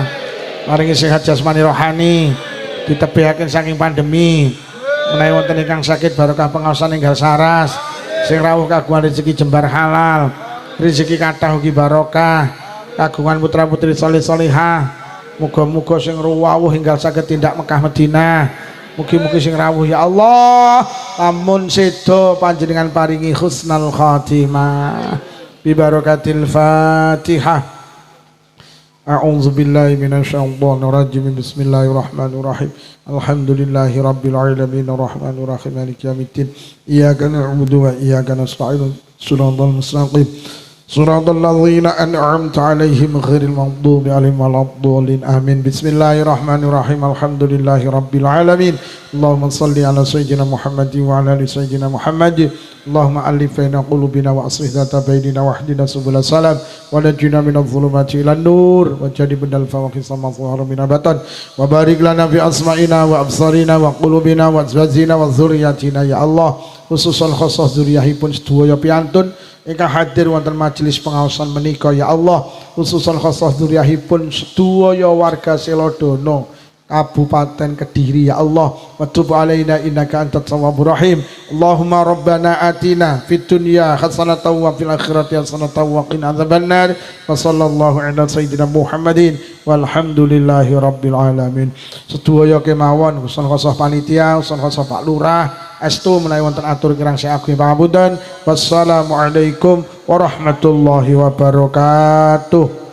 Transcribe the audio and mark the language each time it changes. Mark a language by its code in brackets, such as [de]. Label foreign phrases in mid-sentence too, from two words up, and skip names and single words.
[jv] Maringi sehat jasmani rohani. Ditebihaken saking pandemi menawi wonten ingkang sakit barokah pengaosan enggal saras sing rawuh kagungan rezeki jembar halal rezeki kathah ugi barokah kagungan putra putri saleh salihah muga-muga sing rawuh enggal saged tindak Mekah Madinah mugi-mugi sing rawuh [ar] يا الله [jv] lamun sedo panjenengan paringi [ar] حسن الخاتمة ببركة الفاتحة. أعوذ بالله من الشيطان الرجيم. بسم الله الرحمن الرحيم الحمد لله رب العالمين الرحمن الرحيم مالك يوم الدين. إياك نعبد وإياك نستعين. صراط المستقيم. صراط الذين أنعمت عليهم غير المغضوب عليهم ولا الضالين. آمين. بسم الله الرحمن الرحيم الحمد لله رب العالمين. اللهم صل على سيدنا محمد وعلى آل سيدنا محمد. اللهم ألف بين قلوبنا وأصلح ذات بيننا واهدنا سبل السلام ونجنا من الظلمات إلى النور وجنبنا الفواحش ما ظهر من البطن وبارك لنا في أسماعنا وأبصارنا وقلوبنا وأزواجنا وذرياتنا يا Allah [jv] khususan khusus dzurriyyahipun sedaya piantun ingkang hadir wonten majelis pengaosan menika [ar] يا الله [jv] khususan khusus dzurriyyahipun sedaya warga Selodono Kabupaten Kediri [ar] يا الله وتب علينا إنك أنت التواب الرحيم اللهم ربنا آتنا في الدنيا حسنة وفي الآخرة حسنة وقنا عذاب النار وصلى الله على سيدنا محمد والحمد لله رب العالمين. [jv] Sedaya kemawon kusun khosah panitia kusun khosah Pak Lurah estu menawi wonten atur kirang sing agung pangapunten [ar] والسلام عليكم ورحمة الله وبركاته.